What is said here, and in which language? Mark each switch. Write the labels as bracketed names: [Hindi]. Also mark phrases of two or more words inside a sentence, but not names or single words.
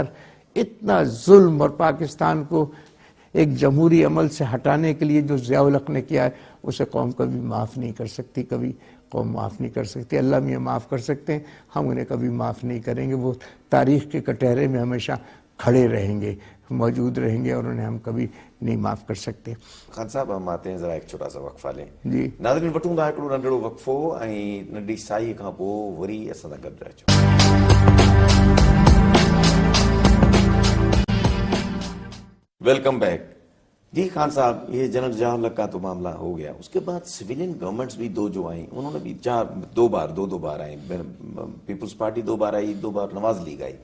[Urdu] اتنا ظلم, اور پاکستان کو ایک جمہوری عمل سے ہٹانے کے لیے جو ضیاء الحق نے کیا ہے اسے قوم کبھی معاف نہیں کر سکتی, کبھی قوم معاف نہیں کر سکتی. اللہ میاں معاف کر سکتے ہیں, ہم انہیں کبھی معاف نہیں کریں گے. وہ تاریخ کے کٹہرے میں ہمیشہ کھڑے رہیں گے, موجود رہیں گے, اور انہیں ہم کبھی نہیں معاف کر سکتے. خان صاحب ہم آتے ہیں ذرا ایک چھوٹا سا وقفہ لیں. جی [Sindhi] ناظرین, وٹوں دا ہکڑو ننढड़ो وقفो ऐं नंढी साई खां पोइ वरी असां सां गॾु रहिजो. [English] Welcome back. [Urdu] جی خان صاحب, یہ جنرل ضیاء الحق کا تو معاملہ ہو گیا. اس کے بعد [English] civilian governments [Urdu] بھی 2 جو آئیں, انہوں نے بھی 2 بار آئیں. پیپلز پارٹی 2 بار آئی, 2 بار نواز لیگ آئی.